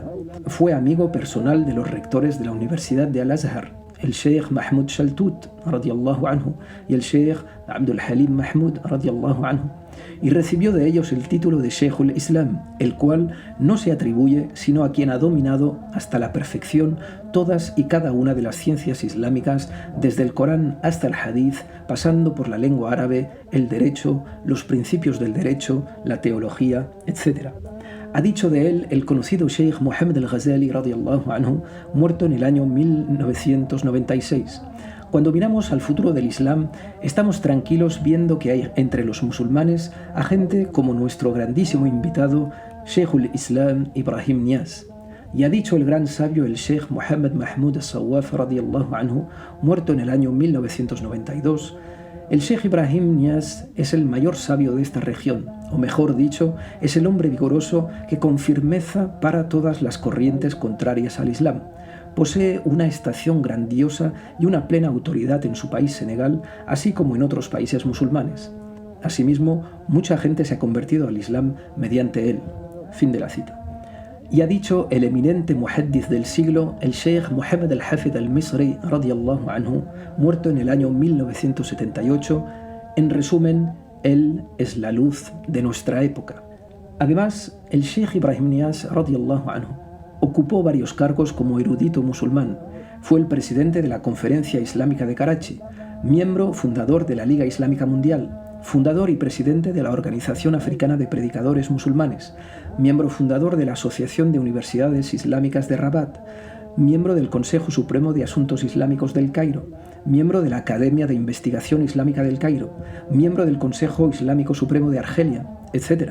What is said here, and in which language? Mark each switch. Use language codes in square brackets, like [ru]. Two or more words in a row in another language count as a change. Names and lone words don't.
[es] Fue amigo personal de los rectores de la Universidad de Al-Azhar, el Sheikh Mahmoud Shaltut [ar] رضي الله عنه [es] y el Sheikh Abdul Halim Mahmoud [ar] رضي الله عنه, [es] y recibió de ellos el título de Sheikh al-Islam, el cual no se atribuye sino a quien ha dominado hasta la perfección todas y cada una de las ciencias islámicas, desde el Corán hasta el Hadith, pasando por la lengua árabe, el derecho, los principios del derecho, la teología, etc. Ha dicho de él el conocido Sheikh Muhammad al-Ghazali [ar] رضي الله عنه, [es] muerto en el año 1996. Cuando miramos al futuro del Islam, estamos tranquilos viendo que hay entre los musulmanes a gente como nuestro grandísimo invitado, Sheikh al-Islam Ibrahim Niass. Y ha dicho el gran sabio el Sheikh Muhammad Mahmud al-Sawaf [ar] رضي الله عنه, [es] muerto en el año 1992, el Sheikh Ibrahim Niass es el mayor sabio de esta región, o mejor dicho, es el hombre vigoroso que con firmeza para todas las corrientes contrarias al Islam. Posee una estación grandiosa y una plena autoridad en su país Senegal, así como en otros países musulmanes. Asimismo, mucha gente se ha convertido al Islam mediante él. Fin de la cita. Y ha dicho el eminente muhaddith del siglo, el Sheikh Muhammad al-Hafid al-Misri [ar] رضي الله عنه, [es] muerto en el año 1978, en resumen, él es la luz de nuestra época. Además, el Sheikh Ibrahim Niass [ar] رضي الله عنه [es] ocupó varios cargos como erudito musulmán. Fue el presidente de la Conferencia Islámica de Karachi, miembro fundador de la Liga Islámica Mundial, fundador y presidente de la Organización Africana de Predicadores Musulmanes, miembro fundador de la Asociación de Universidades Islámicas de Rabat, miembro del Consejo Supremo de Asuntos Islámicos del Cairo, miembro de la Academia de Investigación Islámica del Cairo, miembro del Consejo Islámico Supremo de Argelia, etc.